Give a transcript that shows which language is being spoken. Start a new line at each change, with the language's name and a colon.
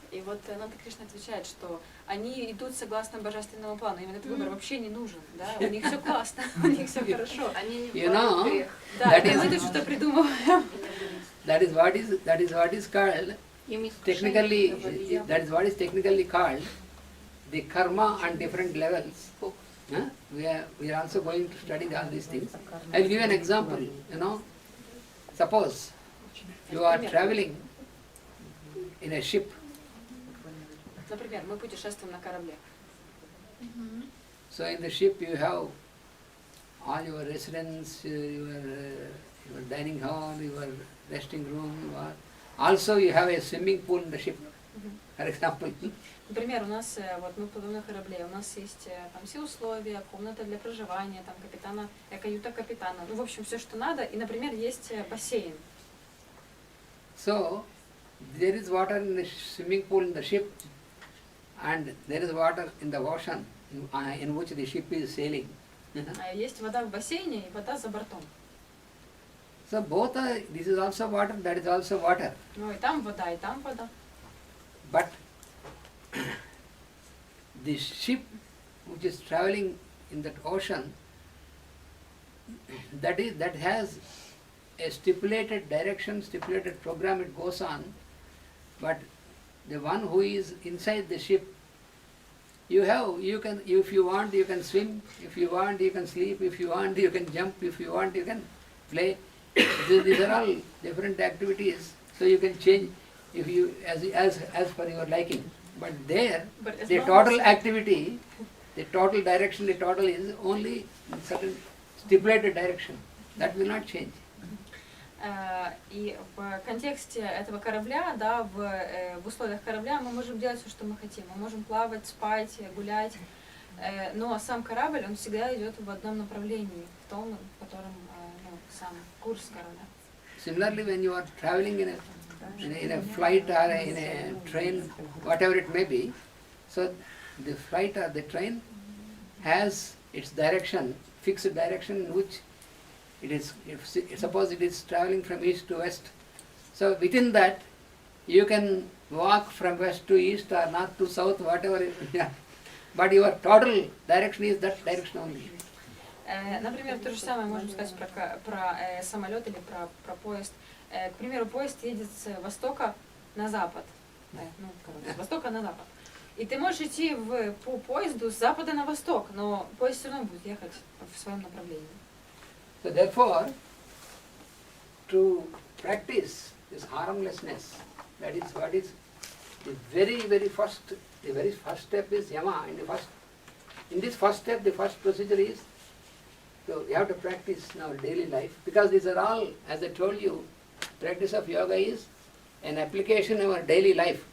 Russian: И вот Ананта Кришна отвечает, что они идут согласно божественному плану, им этот выбор вообще не нужен, да, у них все классно, у них все хорошо. Они не впадают в грех. Да, мы тут что-то придумываем.
English: That is what is called technically. That is what is technically called the karma on different levels. We are also going to study all these things. I will give an example. Suppose you are traveling in a ship
Russian: Например, мы путешествуем на корабле.
English: So in the ship you have all your residence, your dining hall, your resting room. Also you have a swimming pool in the ship, for example.
Russian: Например, у нас, вот мы плывем на корабле, у нас есть там все условия, комната для проживания, там капитана, каюта капитана, ну, в общем, все, что надо, и, например, есть бассейн.
English: So there is water in the swimming pool in the ship, and there is water in the ocean in which the ship is sailing.
Russian: Есть вода в бассейне и вода за бортом.
English: So both are, this is also water, that is also water.
Russian: Ну, и там вода, и там вода.
English: But the ship which is traveling in that ocean, that has a stipulated direction, stipulated program, it goes on. But the one who is inside the ship, you can, if you want you can swim, if you want you can sleep, if you want you can jump, if you want you can play. These are all different activities, so you can change if you as per your liking. But there, the total activity, the total direction, the total is only in certain stipulated direction. That will not change.
Russian: И в контексте этого корабля, да, в условиях корабля мы можем делать все, что мы хотим. Мы можем плавать, спать, гулять, но сам корабль, он всегда идет в одном направлении, в том, в котором сам курс корабля.
English: Similarly, when you are traveling in a flight or in a train, whatever it may be, so the flight or the train has its direction, fixed direction in which it is, suppose it is traveling from east to west. So within that, you can walk from west to east or north to south, whatever it is. Yeah. But your total direction is that direction only.
Russian: Например, то же самое можем сказать про самолет или про поезд. К примеру, поезд едет с востока на запад. Ну, короче, с востока на запад. И ты можешь идти по поезду с запада на восток, но поезд все равно будет ехать в своем направлении.
English: So therefore, to practice this harmlessness, that is what is the very first step is yama. In this first step, the first procedure is, so you have to practice in our daily life, because these are all, as I told you, practice of yoga is an application of our daily life.